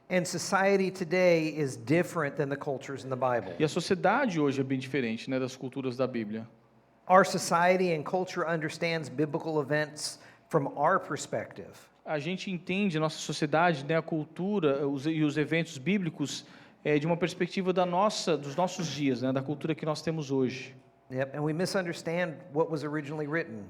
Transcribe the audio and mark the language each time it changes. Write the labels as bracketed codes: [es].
[en] and society today is different than the cultures in the Bible. [pt] E a sociedade hoje é bem diferente, né, das culturas da Bíblia. [en] Our society and culture understands biblical events from our perspective. [pt] A gente entende a nossa sociedade, né, a cultura e os eventos bíblicos de uma perspectiva dos nossos dias, né, da cultura que nós temos hoje. [en] Yep, and we misunderstand what was originally written.